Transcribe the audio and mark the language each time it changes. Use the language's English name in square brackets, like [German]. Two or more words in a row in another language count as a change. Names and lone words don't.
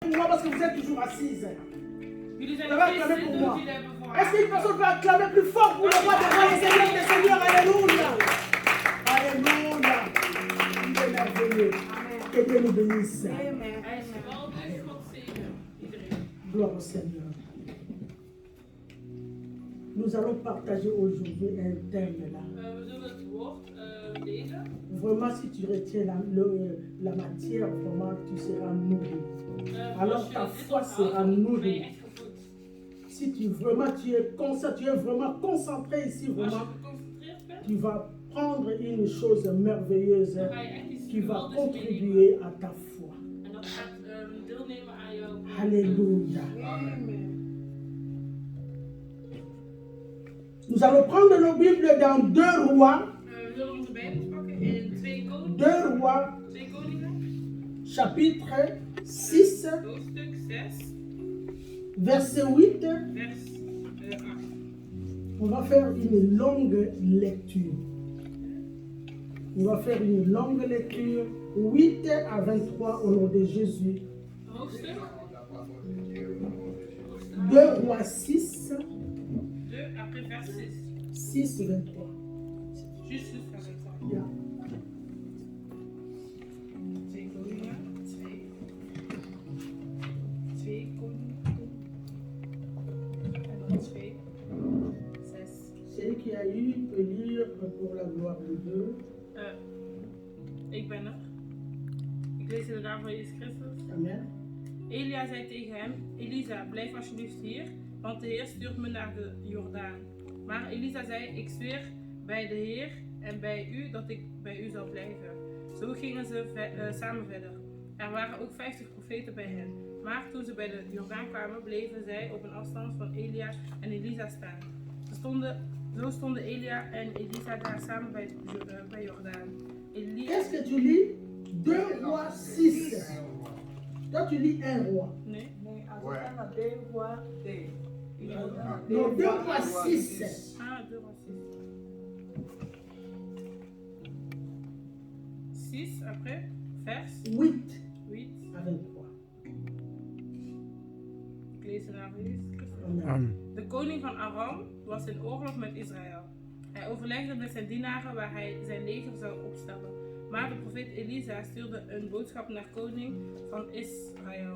[French] Pour moi, parce que vous êtes toujours assises. [Dutch] Jullie zijn Dat nog wij steeds [French] acclamer [Dutch] zitten [French] pour [Dutch] doen [French] moi. [Dutch] jullie hebben voor [French] Est-ce qu'une [Dutch] haar. [French] personne peut acclamer plus fort pour le roi des rois et seigneur des seigneurs? Alléluia. Alléluia. Il est merveilleux. Que Dieu nous bénisse. [Dutch] Hij is geweldig, God zegen iedereen. [French] Gloire au Seigneur. Nous allons partager aujourd'hui un thème là. [Dutch] We zullen het woord lezen. [French] Vraiment, si tu retiens la matière, vraiment, tu seras nourri. Alors [Dutch] Als je [French] ta [Dutch] dit [French] foi [Dutch] onthoudt, [French] sera [Dutch] ben je [French] nourrie. [Dutch] echt gevoed. [French] Si tu es vraiment concentré ici, [Dutch] Als je [French] vraiment, [Dutch] geconcentreerd bent, [French] tu vas prendre une chose merveilleuse [Dutch] dan ga je echt iets [French] qui va [Dutch] geweldigs meenemen. [French] contribuer à ta foi. [Dutch] En dat gaat deelnemen aan jouw [French] Alléluia. Nous allons prendre nos Bibles dans 2 Rois, [Dutch] We zullen onze Bijbels pakken in 2 Koningen. [French] 2 Rois, [Dutch] 2 Koningen. [French] chapitre 6, [Dutch] Hoofdstuk 6, [French] verset 8. [Dutch] vers 8. [French] On va faire une longue lecture. On va faire une longue lecture, 8 à 23 au nom de Jésus. [Dutch] Hoofdstuk [French] 2 Rois 6, 2, après vers 6. 6, 23. [Dutch] Juist 6 vers 23. Ja. 2 Koningen, 2. 2 Koningen. En dan 2. 6. [French] Celui qui a eu peut lire pour la gloire de Dieu. [Dutch] Ik ben er. Ik lees in de naam van Jezus Christus. Amen. Elia zei tegen hem: Elisa, blijf alsjeblieft hier, want de Heer stuurt me naar de Jordaan. Maar Elisa zei: Ik zweer bij de Heer en bij u dat ik bij u zal blijven. Zo gingen ze samen verder. Er waren ook 50 profeten bij hen. Maar toen ze bij de Jordaan kwamen, bleven zij op een afstand van Elia en Elisa staan. Zo stonden Elia en Elisa daar samen bij Jordaan. [French] Qu'est-ce que tu lis? 2 Rois 6. Toi, tu lis 1 roi. [Dutch] Nee? [French] Ouais. Non, 2 Rois 6. Ah, 2 Rois 6. 6, après, vers 8 8. à 23. [Dutch] Ik lees de naam van Jezus Christus. Amen. De koning van Aram was in oorlog met Israël. Hij overlegde met zijn dienaren waar hij zijn leger zou opstellen. Maar de profeet Elisa stuurde een boodschap naar koning van Israël.